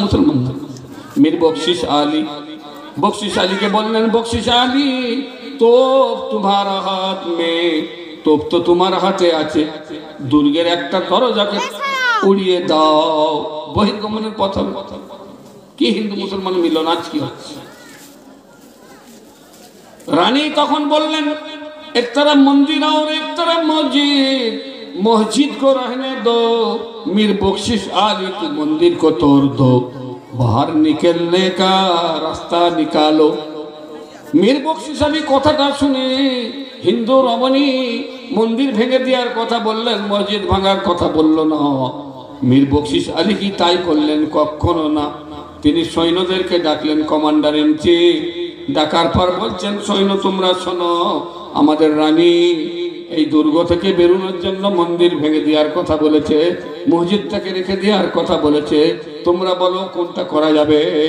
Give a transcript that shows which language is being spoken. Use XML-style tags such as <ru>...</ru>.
<bn>মুসলমান না, মীর বখশিস আলী। বখশিস আলীকে বললেন, বখশিস আলী তোপ তোমার হাত মে, তোপ তো তোমার হাতে আছে, দুর্গের একটা দরজাকে উড়িয়ে দাও। বহির্গমনের পথ কি হিন্দু মুসলমান মিলন আজ কি হচ্ছে? রানী তখন বললেন,</bn> <hi>एक तरफ मंदिर और एक तरफ मस्जिद, मस्जिद को रहने दो, मीर बख्शिश आली तू मंदिर को तोड़ दो, बाहर निकलने का रास्ता निकालो।</hi> <bn>मीर बख्शिश आली কথাটা শুনে হিন্দু রমণী মন্দির ভেঙে দেওয়ার কথা বললেন, মসজিদ ভাঙার কথা বলল না। মীর বখশিশ আলী কি তাই করলেন? কখনো না। তিনি সৈন্যদেরকে ডাকলেন, কমান্ডার ইন চিফ। ডাকার পর বলছেন, সৈন্য তোমরা শোনো, আমাদের রানী এই দুর্গ থেকে বেরোনোর জন্য মন্দির ভেঙে দেওয়ার কথা বলেছে, মসজিদটাকে রেখে দেওয়ার কথা বলেছে, তোমরা বলো কোনটা করা যাবে।</bn>